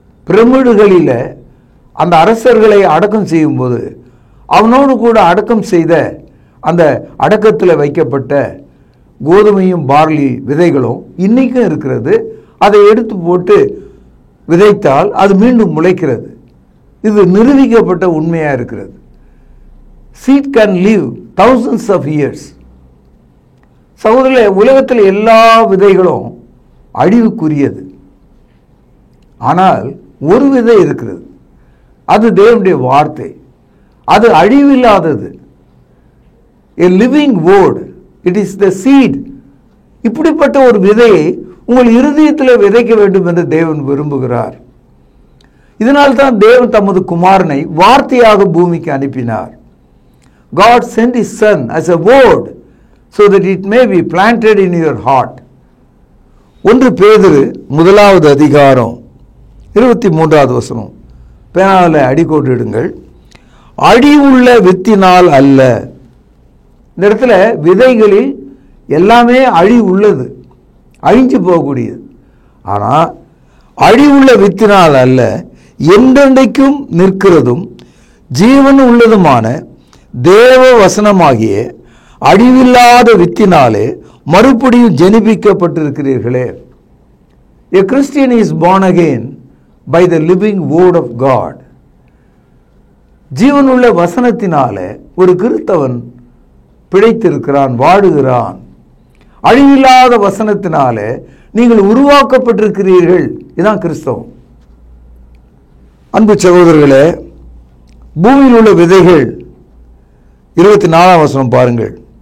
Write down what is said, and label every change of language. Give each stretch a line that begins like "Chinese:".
Tamil: பிரமிடுகளில் அந்த அரசர்களை அடக்கம் செய்யும்போது அவனோடு கூட அடக்கம் செய்த அந்த அடக்கத்தில் வைக்கப்பட்ட கோதுமையும் பார்லி விதைகளும் இன்னைக்கும் இருக்கிறது. அதை எடுத்து போட்டு விதைத்தால் அது மீண்டும் முளைக்கிறது. இது நிரூபிக்கப்பட்ட உண்மையாக இருக்கிறது.
English: Seed can live thousands of years.
Tamil: சகோதரர்களே, உலகத்தில் எல்லா விதைகளும் அழிவுக்குரியது. ஆனால் ஒரு விதை இருக்கிறது, அது தேவனுடைய வார்த்தை. அது அழிவில்லாதது.
English: A living word. It is the seed.
Tamil: இப்படிப்பட்ட ஒரு விதையை உங்கள் இருதயத்தில் விதைக்க வேண்டும் என்று தேவன் விரும்புகிறார். இதனால்தான் தேவன் தமது குமாரனை வார்த்தையாக பூமிக்கு அனுப்பினார்.
English: God sent his son as a word so that it may be planted in your heart.
Tamil: 1 பேதுரு 1வது அதிகாரம் 23வது வசனம். பேனாவில் அடிக்கோட்டு இடுங்கள். அழிவுள்ள வித்தினால் அல்ல. இந்த இடத்துல விதைகளில் எல்லாமே அழிவு உள்ளது, அழிஞ்சு போகக்கூடியது. ஆனால் அழிவுள்ள வித்தினால் அல்ல, என்றென்றைக்கும் நிற்கிறதும் ஜீவன் உள்ளதுமான தேவ வசனமாகிய அழிவில்லாத வித்தினாலே மறுபடியும் ஜெனிப்பிக்கப்பட்டிருக்கிறீர்களே.
English: A Christian is born again by the living word of God.
Tamil: ஜீவனுள்ள வசனத்தினால ஒரு கிறிஸ்தவன் பிழைத்திருக்கிறான், வாழுகிறான். அழிவில்லாத வசனத்தினால நீங்கள் உருவாக்கப்பட்டிருக்கிறீர்கள். இதுதான் கிறிஸ்தவம். அன்பு சகோதரர்களே, பூமியில் உள்ள விதைகள் 24ஆம் வசனம் பாருங்கள்.